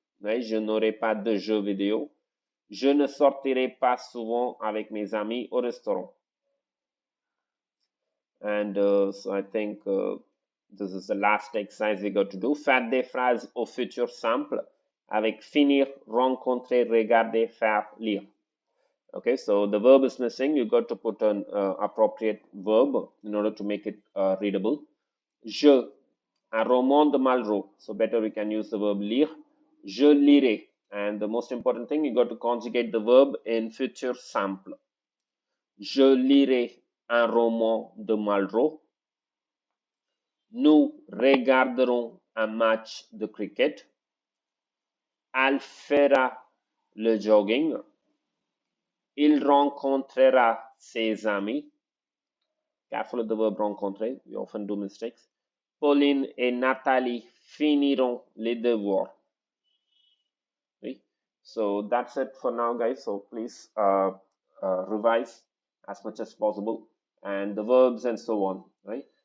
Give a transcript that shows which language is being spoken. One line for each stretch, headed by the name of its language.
French: Je n'aurai pas de jeux vidéo. Je ne sortirai pas souvent avec mes amis au restaurant.
English: And so I think this is the last exercise we got to do.
French: Faites des phrases au futur simple avec finir, rencontrer, regarder, faire, lire.
English: Okay, so the verb is missing. You got to put an appropriate verb in order to make it readable.
French: Je, un roman de Malraux.
English: So better we can use the verb lire.
French: Je lirai.
English: And the most important thing, you got to conjugate the verb in future simple.
French: Je lirai un roman de Malraux. Nous regarderons un match de cricket. Elle fera le jogging. Il rencontrera ses amis.
English: Careful of the verb rencontrer. We often do mistakes.
French: Pauline et Nathalie finiront les devoirs.
English: Okay? So that's it for now, guys. So please revise as much as possible and the verbs and so on, right?